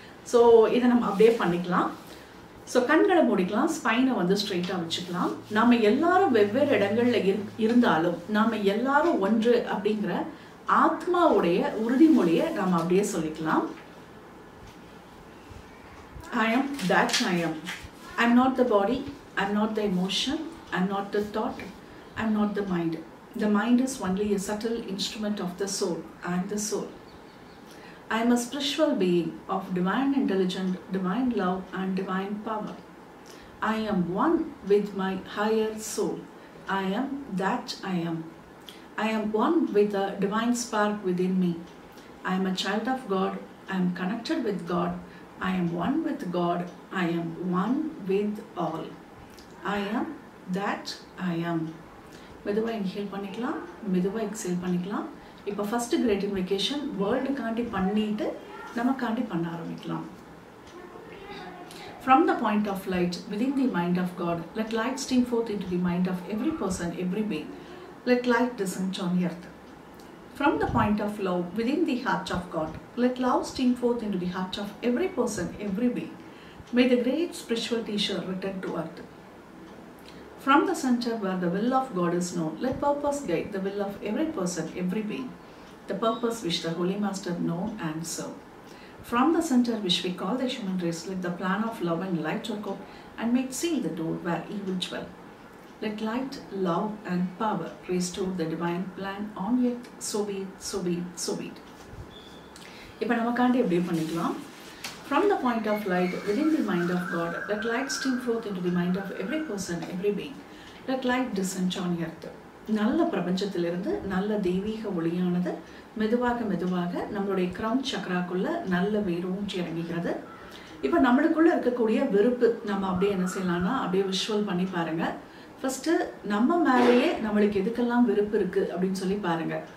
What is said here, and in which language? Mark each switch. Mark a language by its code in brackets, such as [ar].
[ta] So இதை நம்ம அப்படியே பண்ணிக்கலாம். ஸோ கண்களை மூடிக்கலாம், ஸ்பைனை வந்து ஸ்ட்ரெயிட்டாக வச்சுக்கலாம். நம்ம எல்லாரும் வெவ்வேறு இடங்கள்ல இருந்தாலும் நாம எல்லாரும் ஒன்று அப்படிங்கிற ஆத்மாவுடைய உறுதிமொழியை நம்ம அப்படியே சொல்லிக்கலாம். [en] I am that I am. I'm not the body, I'm not the emotion, I'm not the thought, I'm not the mind. The mind is only a subtle instrument of the soul. I am the soul. I am a spiritual being of divine intelligence, divine love and divine power. I am one with my higher soul. I am that I am. I am one with the divine spark within me. I am a child of God. I am connected with God. I am one with God. I am one with all. I am that I am. [ta] மெதுவாக inhale பண்ணிக்கலாம், மெதுவாக exhale பண்ணிக்கலாம். இப்போ first great இன்விகேஷன் வேர்ல்டுக்காண்டி பண்ணிட்டு நமக்காண்டி பண்ண ஆரம்பிக்கலாம். [en] From the point of light within the mind of God, let light stream forth into the mind of every person, every being. Let light descend on earth. From the point of love within the heart of God, let love stream forth into the heart of every person, every being. May the great spiritual teacher return to earth. From the center where the will of God is known, let purpose guide the will of every person, every being. The purpose which the Holy Master know and serve. From the center which we call the human race, let the plan of love and light work out and make seal the door where evil dwell. Let light, love and power restore the divine plan on earth. So be it, so be it, so be it. [ta] இப்போ நமக்காண்டி எப்படி பண்ணிக்கலாம். [en] From the point of light within the mind of God, let light stream forth into the mind of every person, every being. Let light descend on earth. [ta] நல்ல பிரபஞ்சத்திலிருந்து நல்ல தெய்வீக ஒளியானது மெதுவாக மெதுவாக நம்மளுடைய கிரவுன் சக்கராக்குள்ள நல்ல வேரூன்றி இறங்குகிறது. இப்போ நம்மளுக்குள்ள இருக்கக்கூடிய வெறுப்பு நம்ம அப்படியே என்ன செய்யலாம்னா அப்படியே விஷுவல் பண்ணி பாருங்க. ஃபர்ஸ்ட் நம்ம மேலேயே நம்மளுக்கு எதுக்கெல்லாம் வெறுப்பு இருக்கு அப்படின்னு சொல்லி பாருங்க.